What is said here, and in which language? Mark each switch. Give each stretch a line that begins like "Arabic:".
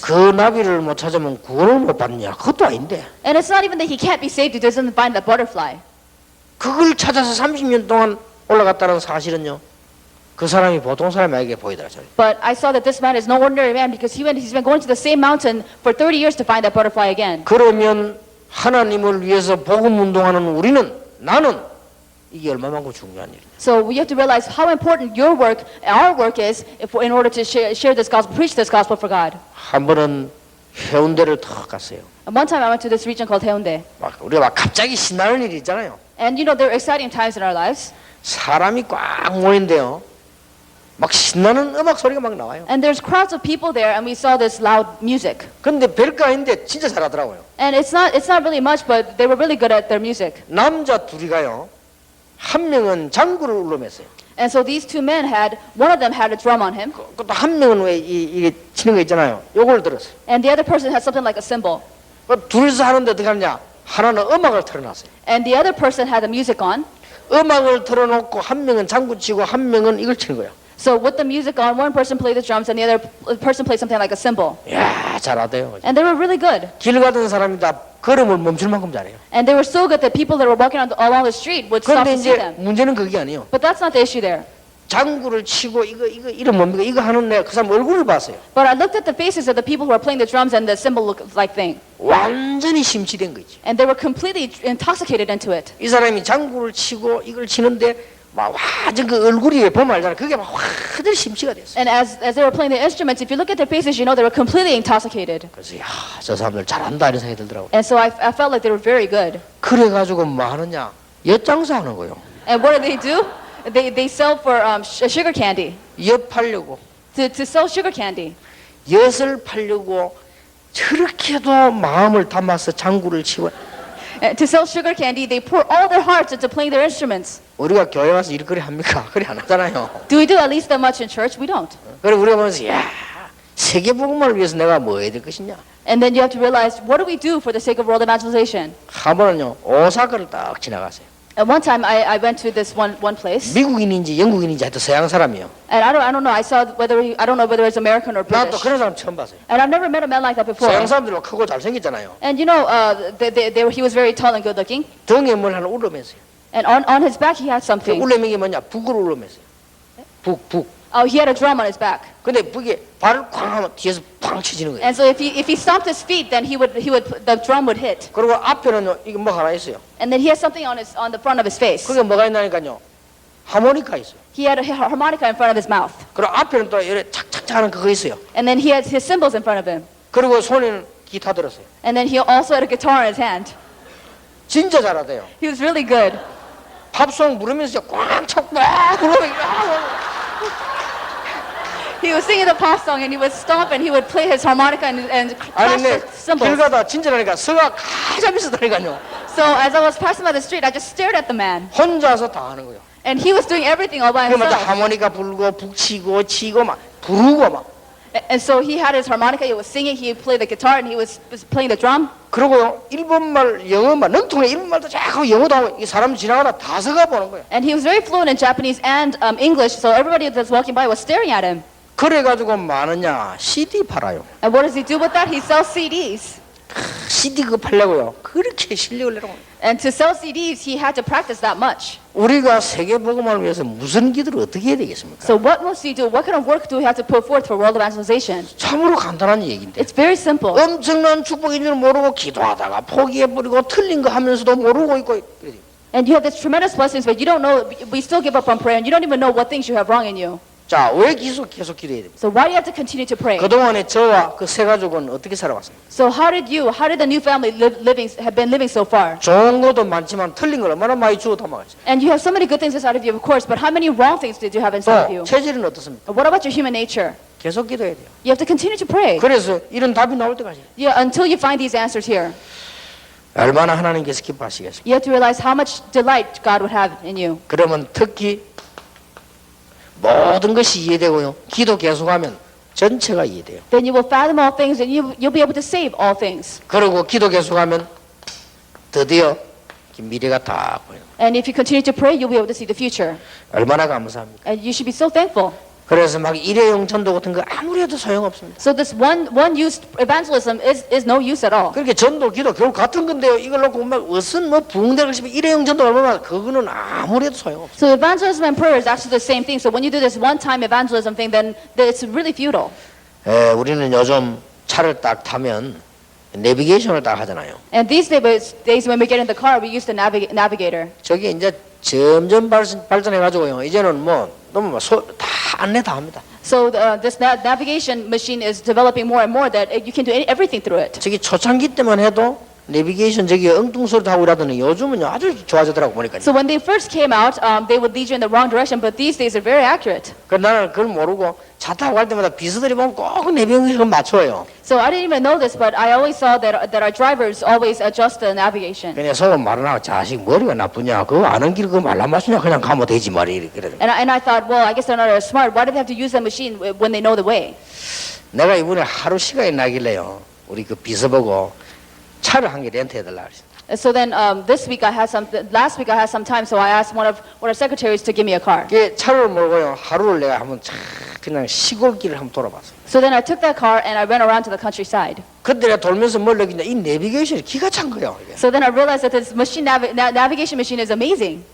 Korean: 그 나비를 못 찾으면 구원을 못 받느냐? 그것도 아닌데.
English: And it's not even that he can't be saved if he doesn't find that butterfly.
Korean: 그걸 찾아서 30년 동안 올라갔다는 사실은요. 그 사람이 보통 사람에게 보이더라고요.
English: But I saw that this man is no ordinary man because he's been going to the same mountain for 30 years to find that butterfly again.
Korean: 그러면 하나님을 위해서 복음 운동하는 우리는 나는 이게 얼마만큼 중요한 일이냐.
English: So we have to realize how important your work, our work is in order to share this gospel, preach this gospel for God.
Korean: 한 번은 해운대를 턱 갔어요.
English: And one time I went to this region called Haeundae.
Korean: 우리가 막 갑자기 신나는 일이 있잖아요.
English: And you know, there are exciting times in our lives.
Korean: 사람이 꽉 모인데요. 막 신나는 음악 소리가 막 나와요.
English: And there's crowds of people there, and we saw this loud music.
Korean: 근데 별거 아닌데 진짜 잘하더라고요.
English: And it's not really much, but they were really good at their music.
Korean: 남자 둘이가요. 한 명은 장구를 울름했어요.
English: And so these two men one of them had a drum on him,
Korean: 그것도 한 명은 왜 이게 치는 거 있잖아요. 요걸 들었어요.
English: and the other person had something like a cymbal.
Korean: 그 둘이서 하는데 어떻게 하느냐? 하나는 음악을 틀어놨어요.
English: And the other person had the music on.
Korean: 음악을 틀어놓고 한 명은 장구 치고 한 명은 이걸 치는 거예요.
English: So with the music on, one person played the drums, and the other person played something like a cymbal.
Korean: 야 잘하대요.
English: And they were really good.
Korean: 길 가던 사람이 다 걸음을 멈출 만큼 잘해요.
English: And they were so good that people that were walking along the street would stop
Korean: 그런데
English: to see them.
Korean: 문제는 그게 아니에요.
English: But that's not the issue there.
Korean: 장구를 치고 이거 이름 뭡니까? 이거 하는 내가 그 사람 얼굴을 봤어요.
English: But I looked at the faces of the people who were playing the drums and the cymbal like thing.
Korean: 완전히 심취된 거지.
English: And they were completely intoxicated into it.
Korean: 이 사람이 장구를 치고 이걸 치는데 막 완전 그 얼굴이 보면 알잖아. 그게 막 완전히 심취가 됐어.
English: And as they were playing the instruments, if you look at their faces, you know they were completely intoxicated.
Korean: 그래서 저 사람들 잘한다 이런 생각이 들더라고.
English: And so I felt like they were very good.
Korean: 그래가지고 뭐 하느냐? 엿장사 하는 거요.
English: And what do? They sell for sugar candy.
Korean: 엿 팔려고.
English: To sell sugar candy.
Korean: 엿을 팔려고 저렇게도 마음을 담아서 장구를 치고.
English: To sell sugar candy, they pour all their hearts into playing their instruments.
Korean: 우리가 교회 와서 일거리 합니까? 그래 안 하잖아요.
English: Do we do at least that much in church? We don't.
Korean: 그래 우리가 보면서 야 세계복음을 위해서 내가 뭐 해야 될 것이냐?
English: And then you have to realize, what do we do for the sake of world evangelization?
Korean: 한 번은요 오사카를 딱 지나갔어요.
English: At one time, I went to this one place,
Korean: 미국인인지 영국인인지 하여튼 서양 사람이요.
English: and I don't know. I don't know whether it's American or
Korean: 나도
English: British.
Korean: 그런 사람 처음 봤어요.
English: And I've never met a man like that before.
Korean: 서양 사람들은 크고 잘생겼잖아요.
English: And you know, he was very tall and good looking.
Korean: 등에 뭘 하나 울러맸어요.
English: And on his back, he had
Korean: 그
English: something.
Korean: 울러맨 게 뭐냐? 북을 울러맸어요. 북.
English: Oh, he had a drum on his back.
Korean: 근데 북에 발을 쾅 하면 뒤에서 팡 쳐지는 거예요.
English: And so if he stomped his feet, then the drum would hit.
Korean: 그리고 앞에는요 이게 뭐 하나 있어요.
English: And then he had something on the front of his face.
Korean: 그게 뭐가 있나니까요. 하모니카 있어요.
English: He had a harmonica in front of his mouth.
Korean: 그리고 앞에는 또 이렇게 착착착 하는 그거 있어요.
English: And then he had his cymbals in front of him.
Korean: 그리고 손에는 기타 들었어요.
English: And then he also had a guitar in his hand.
Korean: 진짜 잘하대요.
English: He was really good.
Korean: 팝송 부르면서 꽉 차고 막 부르면
English: He was singing the pop song and he would stomp and he would play his harmonica and
Korean: 아니 내
English: the cymbals.
Korean: 길 가다 진짜라니까 서가 가자미 있었다니까요.
English: So as I was passing by the street, I just stared at the man.
Korean: 혼자서 다 하는 거예요.
English: And he was doing everything all by
Korean: 그러면
English: himself.
Korean: 하모니카 불고 북치고 치고 막 부르고 막
English: And so he had his harmonica, he was singing, he played the guitar, and he was playing the drum.
Korean: 그리고요 일본말 영어말 능통해 일본말도 자꾸 영어도 하고 이 사람 지나가다 다 서가 보는 거예요.
English: And he was very fluent in Japanese and English, so everybody that's walking by was staring at him.
Korean: 그래가지고 많으냐 CD 팔아요.
English: And what does he do with that? He sells CDs.
Korean: CD 그거 팔려고요. 그렇게 실력을 내라고.
English: And to sell CDs, he had to practice that much.
Korean: 우리가 세계 복음을 위해서 무슨 기도를 어떻게 해야 되겠습니까?
English: So what must we do? What kind of work do we have to put forth for world evangelization?
Korean: 참으로 간단한 얘기인데.
English: It's very simple.
Korean: 엄청난 축복인 줄 모르고 기도하다가 포기해버리고 틀린 거 하면서도 모르고 있고
English: And you have this tremendous blessings, but you don't know, we still give up on prayer, and you don't even know what things you have wrong in you.
Korean: 자, 왜 계속 기도해야 됩니까?
English: So why do you have to continue to pray?
Korean: 그동안에 저와 그 세 가족은 어떻게 살아왔습니까?
English: So how did the new family have been living so far?
Korean: 좋은 것도 많지만 틀린 걸 얼마나 많이 주워 담아갔어요.
English: And you have so many good things inside of you, of course, but how many wrong things did you have inside of you?
Korean: 또 체질은 어떻습니까?
English: What about your human nature?
Korean: 계속 기도해야 돼요.
English: You have to continue to pray.
Korean: 그래서 이런 답이 나올 때까지
English: Yeah, until you find these answers here.
Korean: 얼마나 하나님께서 기뻐하시겠습니까?
English: You have to realize how much delight God would have in you.
Korean: 그러면 특히 모든 것이 이해되고요. 기도 계속하면 전체가 이해돼요.
English: Then you will fathom all things and you'll be able to save all things.
Korean: 그리고 기도 계속하면 드디어 미래가 다 보여요.
English: And if you continue to pray, you'll be able to see the future.
Korean: 얼마나 감사합니까?
English: And you should be so thankful.
Korean: 그래서 막 일회용 전도 같은 거 아무리 해도 소용없습니다.
English: So this one-use evangelism is no use at all.
Korean: 그렇게 전도, 기도 결국 같은 건데요. 이걸 놓고 막 무슨 뭐 붕대를 씹으면 일회용 전도 얼마나 그거는 아무리 해도 소용없어요.
English: So evangelism and prayer is actually the same thing. So when you do this one-time evangelism thing, then it's really futile.
Korean: 우리는 요즘 차를 딱 타면 내비게이션을 딱 하잖아요.
English: And these days when we get in the car, we use the navigator.
Korean: 저게 이제 점점 발전해가지고요. 이제는 뭐 너무 다 안내 다 합니다.
English: So this navigation machine is developing more and more that you can do everything through it.
Korean: 저기 초창기 때만 해도 내비게이션 저기 엉뚱소리도 하고 이러더니 요즘은 아주 좋아지더라고 보니까.
English: So when they first came out, they would lead you in the wrong direction, but these days are very accurate.
Korean: 그 나는 그걸 모르고 차 타고 갈 때마다 비서들이 보면 꼭 내비게이션 맞춰요.
English: So I didn't even know this, but I always saw that our drivers always adjust the navigation.
Korean: 그냥 속은 말은 하고 자식 머리가 나쁘냐 그거 아는 길 그거 말라 맞추냐 그냥 가면 되지 말이 그래.
English: And I thought, well, I guess they're not as smart. Why do they have to use the machine when they know the way?
Korean: 내가 이번에 하루 시간이 나길래요. 우리 그 비서 보고 차를 한 개 렌트해달라 그랬어요.
English: So then last week I had some time, so I asked one of our secretaries to give me a car.
Korean: 그 차를 몰고요. 하루를 내가 한번 그냥 시골길을 한번 돌아봤어요.
English: So then I took that car and I went around to the countryside.
Korean: 그때 내가 돌면서 뭘 느끼냐 이 내비게이션이 기가 찬 거예요. 이게.
English: So then I realized that this navigation machine is amazing.